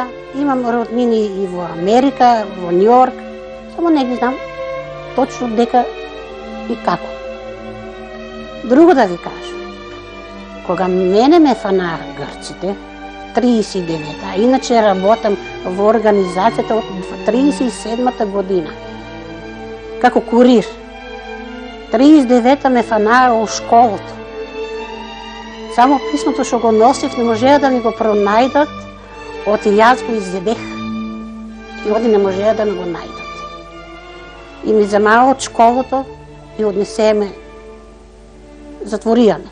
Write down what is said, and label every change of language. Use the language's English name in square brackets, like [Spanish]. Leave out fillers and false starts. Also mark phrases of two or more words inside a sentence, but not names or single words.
[Bulgarian] Имам роднини и в Америка, в Нью-Йорк. [Macedonian] Само не ги знам точно дека и како. Друго да ви кажа. Кога мене ме фана гърците, 39-та, иначе работам в организацията от 37-та година, како курир. 39-та ме фана у школата. Само писмото што го носив не можеа да ми го пронајдат, оти јас го изведех. И оди не можеа да ми го најдат. И ми замаа од школото и однесеме, затворијаме.